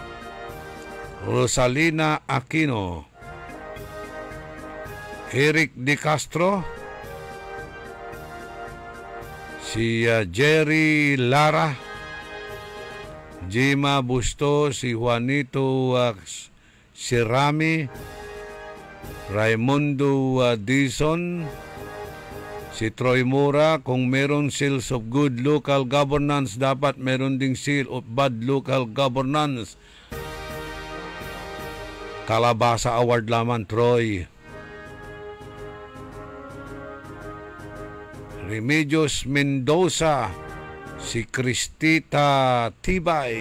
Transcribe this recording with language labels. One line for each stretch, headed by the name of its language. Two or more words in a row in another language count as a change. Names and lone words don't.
Filipino: Rosalina Aquino. Eric De Castro, si Jerry Lara, Jima Busto, si Juanito Sirami, Raimundo Dizon, si Troy Mura. Kung meron
English: seals of good local governance,
Filipino: dapat meron ding
English: seal of bad local governance.
Filipino: Kalabasa Award laman, Troy. Remedios Mendoza, si Cristita Tibay.